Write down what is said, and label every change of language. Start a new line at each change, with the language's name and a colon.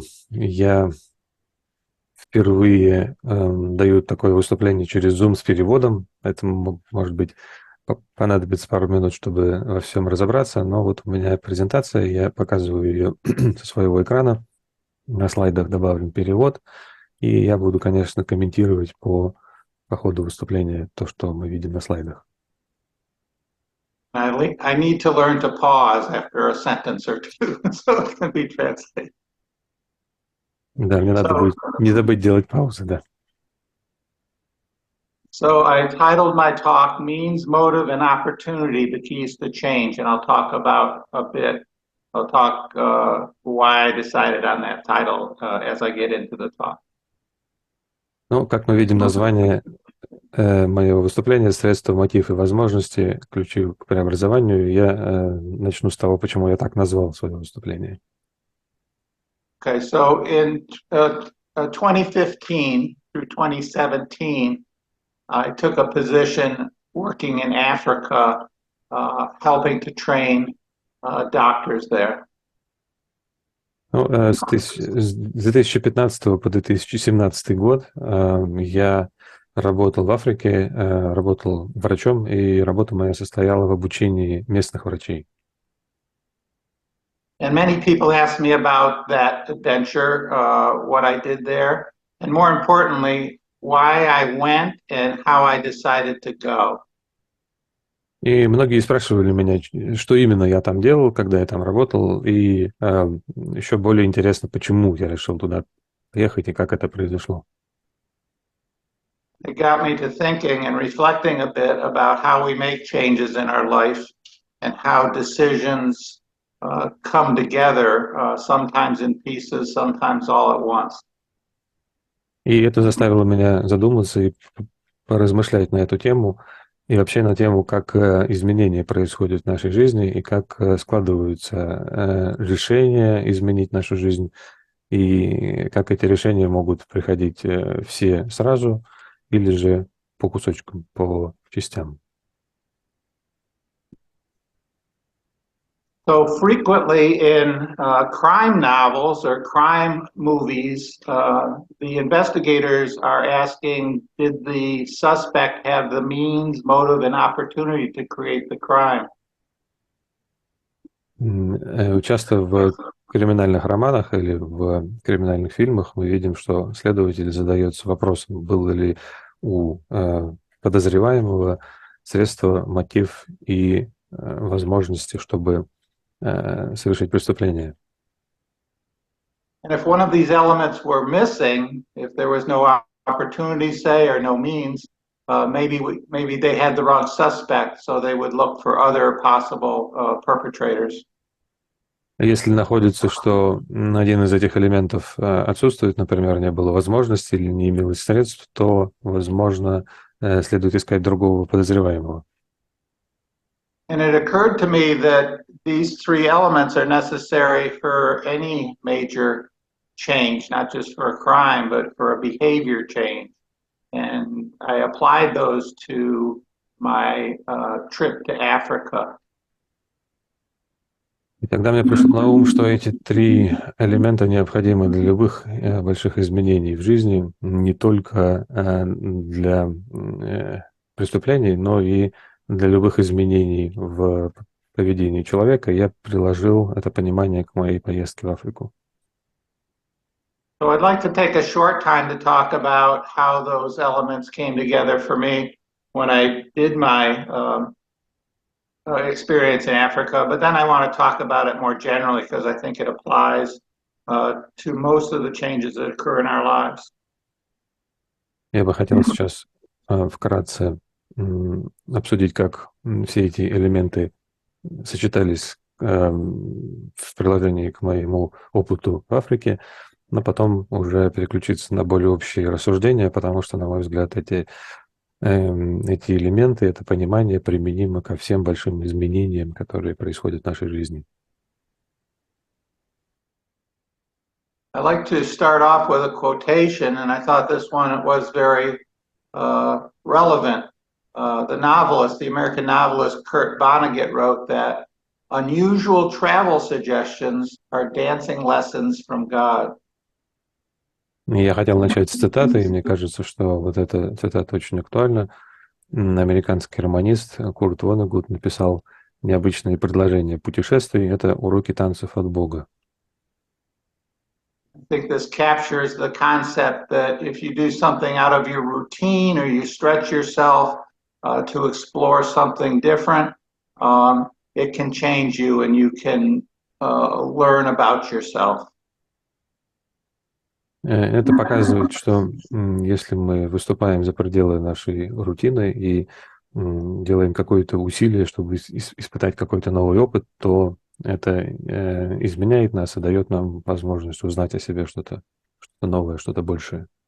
Russian: Я впервые даю такое выступление через Zoom с переводом, поэтому, может быть, понадобится пару минут, чтобы во всем разобраться, но вот у меня презентация, я показываю ее со своего экрана, на слайдах добавлен перевод, и я буду, конечно, комментировать по ходу выступления то, что мы видим на слайдах.
English: I need to learn to pause after a sentence or two, so it can be translated.
Russian: Да, мне надо будет не забыть делать паузы, да.
English: So I titled my talk Means, Motive, and Opportunity, the Keys to Change, and I'll talk about a bit I'll talk why I decided on that title as I get into the talk.
Russian: Ну, как мы видим, название моего выступления «Средства, мотив и возможности. Ключи к преобразованию». Я начну с того, почему я так назвал свое выступление.
English: Okay, so in 2015 through 2017, I took a position working in Africa, helping to train doctors there.
Russian: Ну, с 2015 по 2017 год я работал в Африке, работал врачом, и работа моя состояла в обучении местных врачей.
English: And many people asked me about that adventure, what I did there, and more importantly, why I went and how I decided to go.
Russian: И многие спрашивали меня, что именно я там делал, когда я там работал, и еще более интересно, почему я решил туда поехать и как это произошло.
English: It got me to thinking and reflecting a bit about how we make changes in our life and how decisions come together, sometimes in pieces, sometimes all at once.
Russian: И это заставило меня задуматься и поразмышлять на эту тему, и вообще на тему, как изменения происходят в нашей жизни, и как складываются решения изменить нашу жизнь, и как эти решения могут приходить все сразу, или же по кусочкам, по частям.
English: So frequently in crime novels or crime movies, the investigators are asking, did the suspect have the means, motive, and opportunity to create the crime?
Russian: Часто в криминальных романах или в криминальных фильмах мы видим, что следователь задается вопросом, было ли у подозреваемого средства, мотив и возможности, чтобы совершить преступление.
English: And if one of these elements were missing, if there was no opportunity, say, or no means, maybe they had the wrong suspect, so they would look for other possible perpetrators.
Russian: Если находится, что один из этих элементов отсутствует, например, не было возможности или не имелось средств, то, возможно, следует искать другого подозреваемого.
English: And it occurred to me that these three elements are necessary for any major change, not just for a crime, but for a behavior change. And I applied those to my trip to Africa.
Russian: И тогда мне пришло на ум, что эти три элемента необходимы для любых больших изменений в жизни, не только для преступлений, но и для любых изменений в поведении человека. Я приложил это понимание к моей поездке в Африку.
English: So I'd like to take a short time to talk about how those elements came together for me when I did my experience in Africa, but then I want to talk about it more generally because I think it applies to most of the changes that occur in our lives.
Russian: Я бы хотел сейчас вкратце обсудить, как все эти элементы сочетались в приложении к моему опыту в Африке, но потом уже переключиться на более общие рассуждения, потому что, на мой взгляд, эти элементы, это понимание применимо ко всем большим изменениям, которые происходят в нашей жизни.
English: I like to start off with a quotation, and I thought this one was very relevant. The American novelist Kurt Vonnegut wrote that unusual travel suggestions are dancing lessons from God.
Russian: Я хотел начать с цитаты, и мне кажется, что вот эта цитата очень актуальна. Американский романист Курт Воннегут написал необычные предложения путешествий. Это уроки танцев от Бога.
English: I think this captures the concept that if you do something out of your routine or you stretch yourself to explore something different, it can change you and you can learn about yourself.
Russian: Это показывает, что если мы выступаем за пределы нашей рутины и делаем какое-то усилие, чтобы испытать какой-то новый опыт, то это изменяет нас и дает нам возможность узнать о себе что-то новое, что-то большее.